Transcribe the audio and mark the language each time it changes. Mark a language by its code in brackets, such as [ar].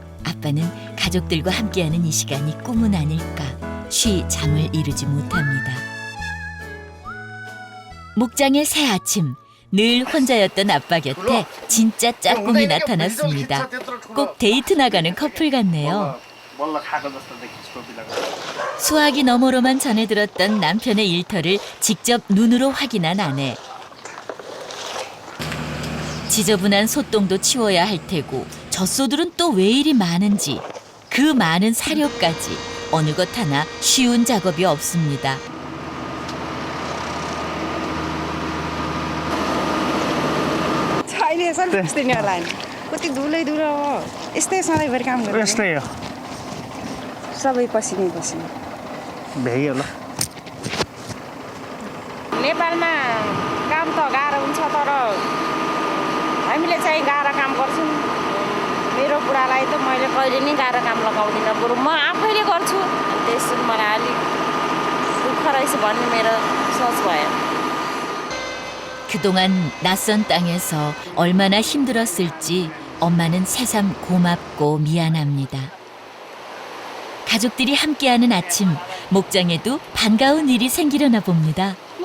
[ko] 아빠는 가족들과 함께하는 이 시간이 꿈은 아닐까. 쉬 잠을 이루지 못합니다. 목장의 새 아침. 늘 혼자였던 아빠 곁에 진짜 짝꿍이 나타났습니다. 꼭 데이트 나가는 커플 같네요. [ne] बल्ल खाएको जस्तो देखिन्छ टोपी लगाएर [ko] 수화기 너머로만 전해 들었던 남편의 일터를 직접 눈으로 확인한 아내. 지저분한 솥동도 치워야 할 테고 젖소들은 또 왜 이리 많은지 그 많은 사료까지 어느 것 하나 쉬운 작업이 없습니다. [ne] अहिले यसरी बस्दैन होला नि कति धुलै धुलो हो यस्तै सधैँभरि काम गर्छ यस्तै हो सबै पसिनै पसिनै भ्याइयो ल नेपालमा काम त गाह्रो हुन्छ तर हामीले चाहिँ गाह्रो काम गर्छौँ मेरो बुढालाई त मैले कहिले नै गाह्रो काम लगाउँदिनँ बरु म आफैले गर्छु त्यसो मलाई अलिक दुःख रहेछ भन्ने मेरो सोच भयो [ko] 그동안 낯선 땅에서 얼마나 힘들었을지 엄마는 새삼 고맙고 미안합니다. 가족들이 함께하는 아침, 목장에도 반가운 일이 생기려나 봅니다.